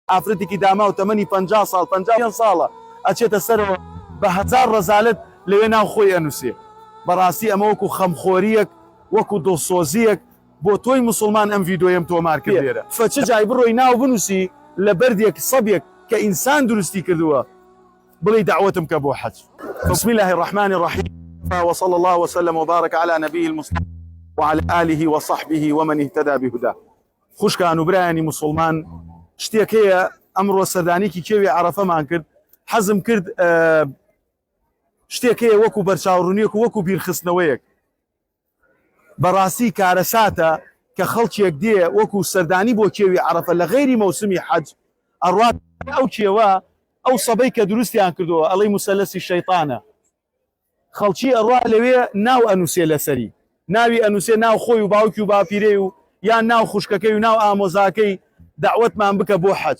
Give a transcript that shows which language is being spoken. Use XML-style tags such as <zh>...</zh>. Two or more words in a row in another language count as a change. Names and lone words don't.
<ckb>ئافرەتێکی داما و تەمەنی 50 ساڵ 50 ساڵە ئەچێتە سەرەوە بە هەزار ڕەزالەت لەوێ ناو خۆی ئەنووسێ. بەڕاستی ئەمە وەکو خەمخۆریەک وەکو دڵسۆزیەک بۆ تۆی مسلمان ئەم ڤیدۆیم تۆمار کرد لێرە. فەچ جای بڕۆی ناو بنووسی لە بەردێک سەبێک کە ئینسان دروستی کردووە بڵێ دعوتم کە بۆ حەج.</ckb> <ar>بسم الله الرحمن الرحيم وصلى الله وسلم وبارك على نبيه المصطفى وعلى آله وصحبه ومن اهتدى بهداه.</ar> <ckb>خوشکان و برایانی مسلمان، شتێک هەیە ئەمڕۆ سەردانێکی کێوی عەرەفەمان کرد، حەزم کرد شتێک هەیە وەکو بەرچاوڕوونیەک و وەکو بیرخستنەوەیەک. بەڕاستی کارەساتە کە خەڵکێک دێ وەکو سەردانی بۆ کێوی عەرەفە لە غەیری مەوسمی حەج ئەڕوات ئەو کێوە ئەو سەبەی کە دروستیان کردووە ئەڵەی موسەلەسی شەیطانە، خەڵکی ئەڕوا لەوێ ناو ئەنووسێ لەسەری، ناوی ئەنووسێ ناو خۆی و باوکی و باپیرەی و یان ناو خوشکەکەی و ناو ئامۆزاکەی دعوتمان بکە بۆ حەج.</ckb>